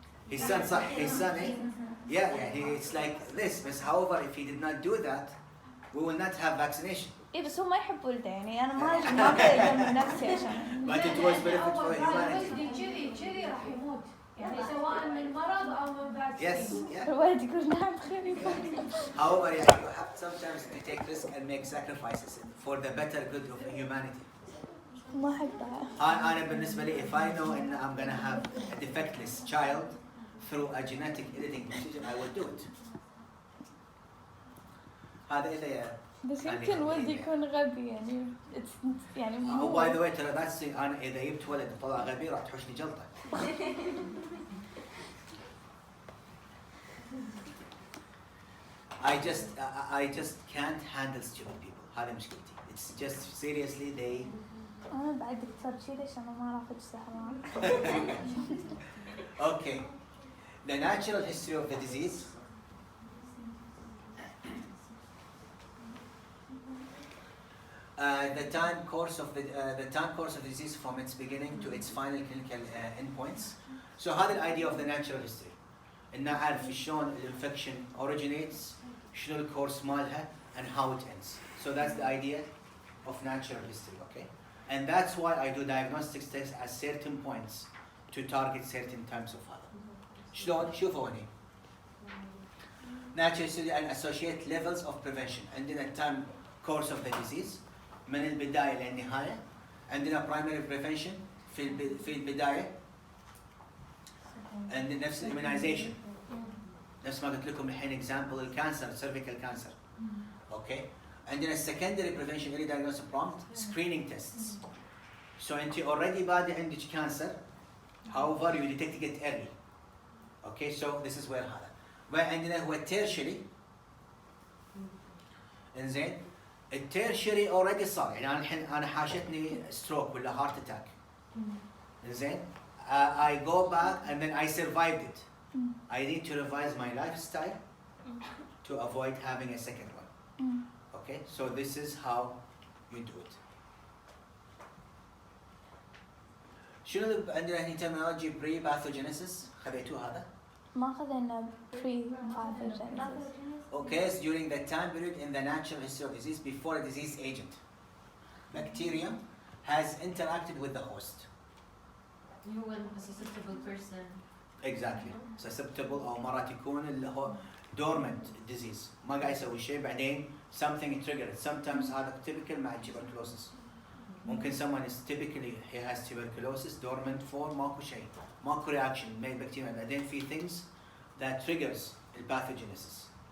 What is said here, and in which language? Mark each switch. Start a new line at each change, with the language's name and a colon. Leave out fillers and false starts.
English: his son صح his son eh yeah it's like this but however if he did not do that we will not have vaccination
Arabic: إيه بس هو ما يحب ولده يعني أنا ما أقدر من نفسي عشان.
English: but it was benefit for humanity
Arabic: ولدي كذي راح يموت يعني سواء من مرض او من فاكسين.
English: yes yeah
Arabic: الولد يقول نعم خير.
English: however yeah, you have sometimes to take risk and make sacrifices for the better good of humanity
Arabic: ما أحبها. أنا بالنسبة لي
English: if I know
Arabic: إن
English: I'm gonna have a defectless child through a genetic editing procedure I will do it
Arabic: هذا إذا بس يعني يمكن ولد خليني. يكون غبي يعني يعني oh مو.
English: by the way
Arabic: ترى
English: that's thing
Arabic: أنا إذا جبت ولد طلع غبي راح تحوشني جلطة
English: I just can't handle stupid people
Arabic: هذا مشكلتي
English: it's just seriously they
Arabic: أنا بعد دكتور شي ليش أنا ما أعرف إيش سهران.
English: okay the natural history of the disease The time course of the disease from its beginning to its final clinical endpoints. So
Arabic: هذا
English: الidea of the natural history.
Arabic: إن نعرف شلون الانفكشن
English: originates,
Arabic: شنو الكورس مالها,
English: and how it ends. So that's the idea of natural history, okay? And that's why I do diagnostics tests at certain points to target certain types of
Arabic: هذا. شلون؟ شوفوا هني.
English: Natural history and associate levels of prevention.
Arabic: عندنا
English: time course of the disease
Arabic: من البداية للنهاية. عندنا
English: primary prevention
Arabic: في البداية. عندنا نفس immunization. نفس ما قلت لكم الحين example الكانسر cervical cancer.
English: Okay.
Arabic: عندنا
English: secondary prevention early diagnosis prompt screening tests. So
Arabic: أنت
English: already
Arabic: بادئ عندك
English: cancer. However you detect it early. Okay. So this is where
Arabic: هذا. وعندنا هو tertiary. إنزين. التيرشري already صار يعني أنا حاشتني stroke ولا heart attack. إنزين.
English: I go back and then I survived it. I need to revise my lifestyle to avoid having a second one. Okay, so this is how you do it.
Arabic: شنو عندنا هنا terminology pre-pathogenesis خذيتوه هذا؟ ما خذينا pre-pathogenesis.
English: Occurs during the time period in the natural history of disease before a disease agent. Bacterium has interacted with the host. You when a susceptible person. Exactly.
Arabic: Susceptible أو مرات يكون اللي هو dormant disease. ما قاعد يسوي شيء بعدين
English: something triggered. Sometimes
Arabic: هذا
English: typical مع tuberculosis.
Arabic: ممكن
English: someone is typically he has tuberculosis dormant for
Arabic: ماكو شيء. ماكو
English: reaction made bacteria.
Arabic: بعدين في
English: things that triggers the pathogenesis.